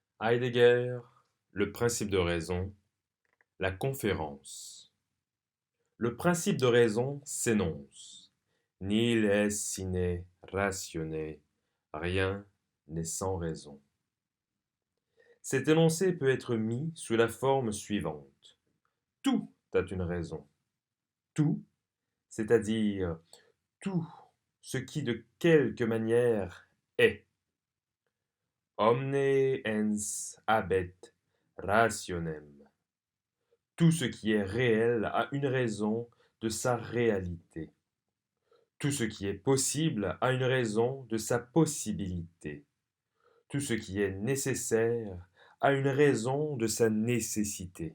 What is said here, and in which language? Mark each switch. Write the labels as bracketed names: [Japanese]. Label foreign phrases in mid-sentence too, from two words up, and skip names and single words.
[French] Heidegger, le principe de raison, la conférence. Le principe de raison s'énonce. [Latin] Nihil est sine ratione, [French] rien n'est sans raison. Cet énoncé peut être mis sous la forme suivante. Tout a une raison. Tout, c'est-à-dire tout ce qui de quelque manière est. [Latin] Omne ens habet rationem. [French] Tout ce qui est réel a une raison de sa réalité. Tout ce qui est possible a une raison de sa possibilité. Tout ce qui est nécessaire a une raison de sa nécessité.